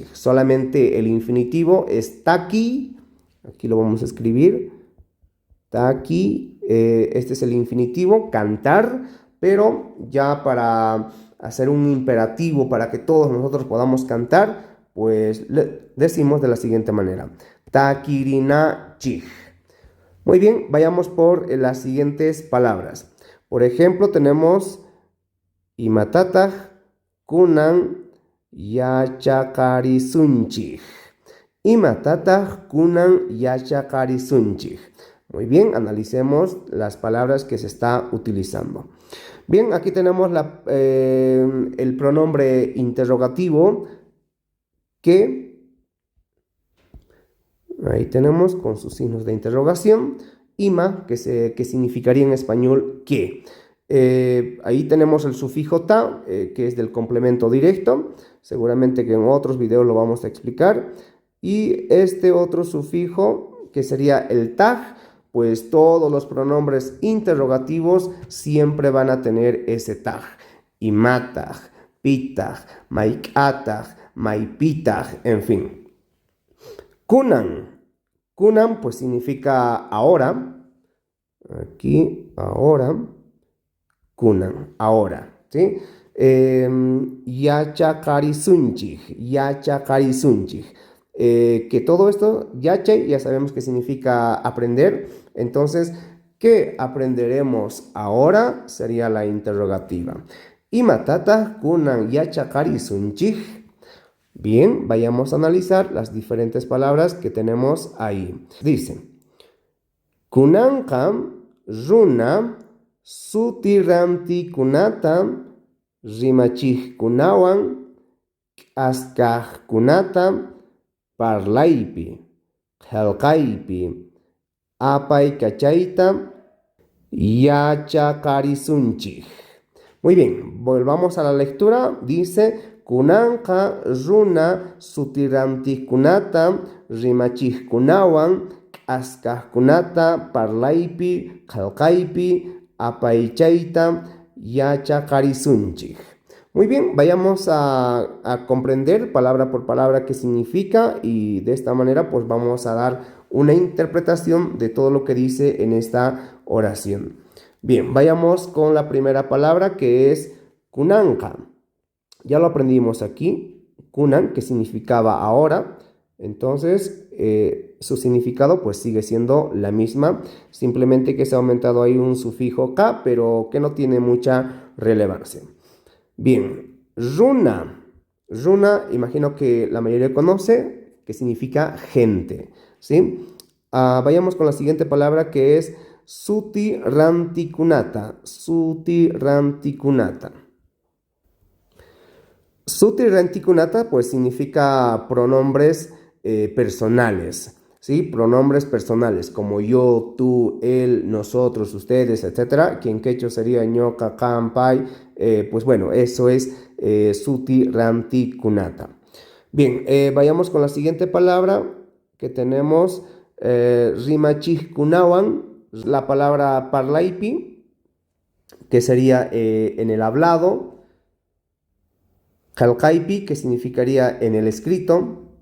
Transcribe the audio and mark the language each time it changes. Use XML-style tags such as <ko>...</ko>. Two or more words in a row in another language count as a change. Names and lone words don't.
<es>Solamente el infinitivo es taki, aquí lo vamos a escribir, taki, este es el infinitivo, cantar, pero ya para hacer un imperativo para que todos nosotros podamos cantar, pues decimos de la siguiente manera, takirinachig. Muy bien, vayamos por las siguientes palabras. Por ejemplo, tenemos</es> <qu>imatatag kunan yachakarisunchig. Imatatag kunan yachakarisunchig.</qu> <es>Muy bien, analicemos las palabras que se está utilizando. Bien, aquí tenemos el pronombre interrogativo, que ahí tenemos con sus signos de interrogación. Ima, que significaría en español que. Ahí tenemos el sufijo ta, que es del complemento directo. Seguramente que en otros videos lo vamos a explicar. Y este otro sufijo, que sería el tag, pues todos los pronombres interrogativos siempre van a tener ese tag.</es> <qu>Imatag, pitag, maikatag, maipitag,</qu> <es>en fin. Kunan. Kunan pues significa ahora. Aquí, ahora. Kunan, ahora, ¿sí?</es> <qu>Yachakarisunchig.</qu> <es>Que todo esto, yache, ya sabemos que significa aprender. Entonces, ¿qué aprenderemos ahora? Sería la interrogativa.</es> <qu>Imatata kunan yachakarisunchig.</qu> <es>Bien, vayamos a analizar las diferentes palabras que tenemos ahí. Dice,</es> <qu>kunankam runa sutiranti kunata rimachig kunawan askaj kunata parlaypi, helkaypi, apay kachayta, yachakarisunchig.</qu> <es>Muy bien, volvamos a la lectura. Dice,</es> <qu>kunanqa runa sutirantikunata rimachig kunawan askajkunata parlaypi, qalqaypi, apaychayta, yachaqarisunchik.</qu> <es>Muy bien, vayamos a comprender palabra por palabra qué significa y de esta manera pues vamos a dar una interpretación de todo lo que dice en esta oración. Bien, vayamos con la primera palabra que es kunanqa. Ya lo aprendimos aquí, kunan, que significaba ahora. Entonces, su significado pues sigue siendo la misma, simplemente que se ha aumentado ahí un sufijo ka, pero que no tiene mucha relevancia. Bien, runa. Runa, imagino que la mayoría conoce, que significa gente, ¿sí? Vayamos con la siguiente palabra que es</es> <qu>suti rantikunata. Suti rantikunata. Suti rantikunata</qu> <es>pues significa pronombres personales, ¿sí? Pronombres personales como yo, tú, él, nosotros, ustedes, etcétera. Que en quechua sería</es> <qu>ñoqa, kampai.</qu> <es>Pues bueno, eso es</es> <qu>suti rantikunata.</qu> <es>Bien, vayamos con la siguiente palabra que tenemos, rimachijkunawan, la palabra parlaypi, que sería en el hablado. Qalqaypi, que significaría en el escrito.</es>